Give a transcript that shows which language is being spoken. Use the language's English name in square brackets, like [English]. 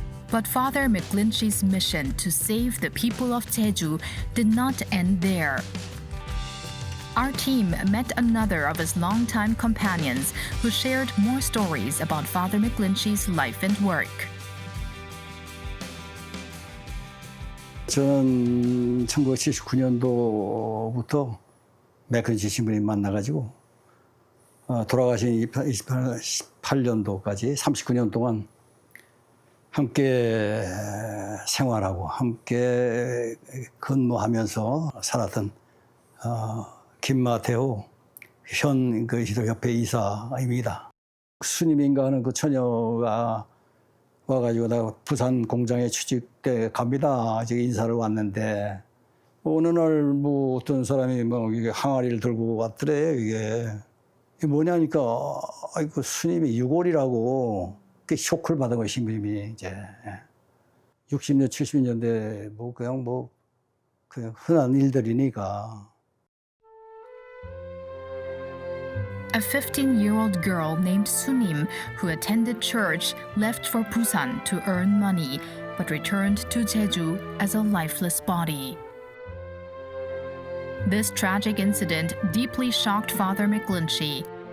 [English] But Father McGlinchey's mission to save the people of Jeju did not end there. Our team met another of his longtime companions who shared more stories about Father McGlinchey's life and work. [Korean] 저는 1979년도부터 맥클린치 신부님 만나가지고 돌아가신 28년도까지 39년 동안 함께 생활하고 함께 근무하면서 살았던 김마테오 현 기독협회 이사입니다. 스님인가 하는 그 처녀가 와가지고 나 부산 공장에 취직 때 갑니다. 이제 인사를 왔는데 어느 날 뭐 어떤 사람이 뭐 이게 항아리를 들고 왔더래. 이게 뭐냐니까 아이고 스님이 유골이라고 그 쇼크를 받은 거예요. 신부님이 이제 60년 70년대 뭐 그냥 흔한 일들이니까. [English] A 15-year-old girl named Sunim, who attended church, left for Busan to earn money, but returned to Jeju as a lifeless body. This tragic incident deeply shocked Father McGlinchey.